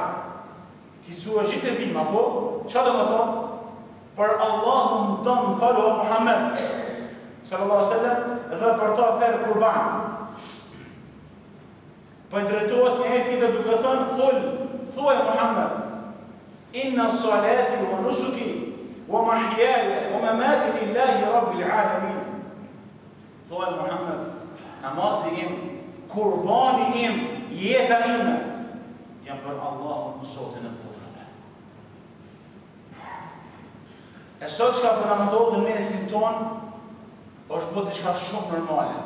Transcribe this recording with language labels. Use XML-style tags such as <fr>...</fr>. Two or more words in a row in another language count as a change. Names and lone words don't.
<sq>Kicu e gjithë e tim, apo? Qa do më thonë? Për Allahu më do më falë o Muhammed,</sq> <ar>صلى الله عليه وسلم,</ar> <sq>dhe për ta therë kurban. Po i drejtohet një jeti dhe duke thënë, thuaj Muhammed,</sq> <ar>إن صلاتي ونسكي ومحياي ومماتي لله رب العالمين.</ar> <sq>Thuaj Muhammed, namazi im, Kurbani im, jeta ime, jam për Allahun Zotin e botërave. E sot çka po na ndodh në mesin ton, është bërë diçka shumë normale.</sq>